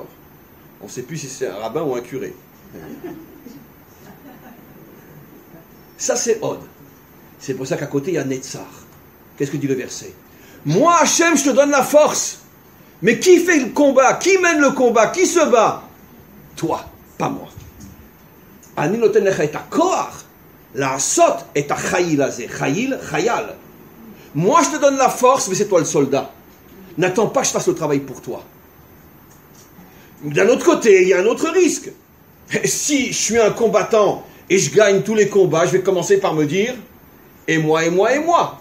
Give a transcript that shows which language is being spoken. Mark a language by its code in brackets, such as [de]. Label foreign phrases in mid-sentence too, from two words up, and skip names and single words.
[fr] On ne sait plus si c'est un rabbin ou un curé. Ça c'est Hod. C'est pour ça qu'à côté il y a Netzar. Qu'est-ce que dit le verset? Moi, Hachem, je te donne la force. Mais qui fait le combat? Qui mène le combat? Qui se bat? Toi, pas moi. [he] אני נותן לך את הכח לעשות את החיל הזה. חיל, חייל. [fr] Moi, je te donne la force, mais c'est toi le soldat. N'attends pas que je fasse le travail pour toi. D'un autre côté, il y a un autre risque. Si je suis un combattant et je gagne tous les combats, je vais commencer par me dire et moi, et moi, et moi.